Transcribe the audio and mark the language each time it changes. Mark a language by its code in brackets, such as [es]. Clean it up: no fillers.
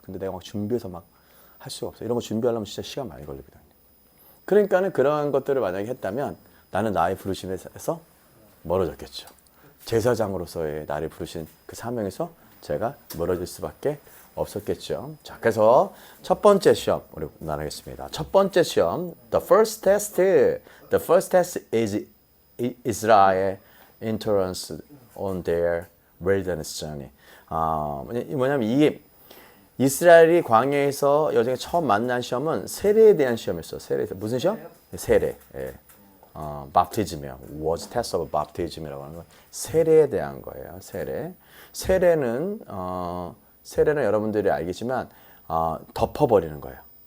[ko] 근데 내가 막 준비해서 막 할 수가 없어. 이런 거 준비하려면 진짜 시간 많이 걸리거든요. 그러니까는 그런 것들을 만약에 했다면 나는 나의 부르심에서 멀어졌겠죠. 제사장으로서의 나를 부르신 그 사명에서 제가 멀어질 수밖에 없었겠죠. 자, 그래서 첫 번째 시험 우리 나누겠습니다. 첫 번째 시험, [en] the first test is Israel entrance on their wilderness journey. [ko] 뭐냐면 이게 이스라엘이 광야에서 여정에 처음 만난 시험은 세례에 대한 시험이었어. 세례 무슨 시험? 세례. 예. baptism이요. [en] was test of baptism [ko] 이라고 하는 건 세례에 대한 거예요. 세례. 세례는 여러분들이 알겠지만 덮어버리는 거예요.